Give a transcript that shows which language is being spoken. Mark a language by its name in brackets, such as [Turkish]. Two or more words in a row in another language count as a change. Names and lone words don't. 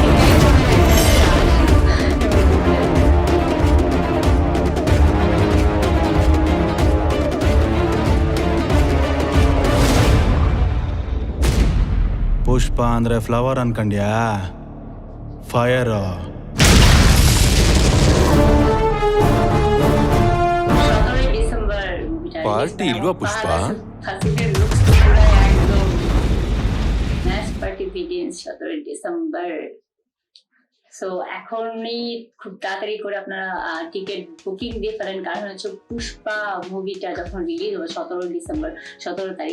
[Kannada] ಪುಷ್ಪ ಅಂದ್ರೆ ಫ್ಲವರ್ ಅನ್ಕಂಡ್ಯಾ? ಫೈರ್. ಪಾರ್ಟಿ ಇಲ್ವಾ ಪುಷ್ಪ? [English] party begins 17 December. [Bangla] সো এখনই খুব তাড়াতাড়ি করে আপনারা [English] ticket booking [Bangla] দিয়ে ফেলেন, কারণ হচ্ছে পুষ্পা মুভিটা যখন রিলিজ হবে 17 ডিসেম্বর 17 তারিখ।